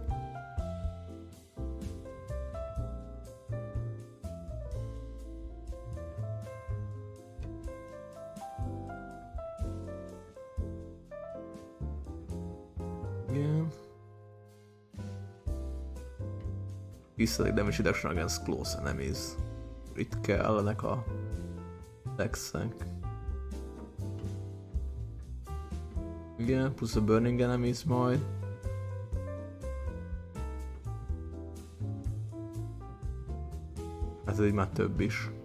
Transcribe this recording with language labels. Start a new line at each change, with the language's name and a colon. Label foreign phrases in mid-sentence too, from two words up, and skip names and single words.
Hungarian: Igen.
English: Visszadik damage reduction against close enemies.
Hungarian: Itt kellenek a texek. Igen, plusz a
English: burning enemies
Hungarian: majd. Hát ez így már több is.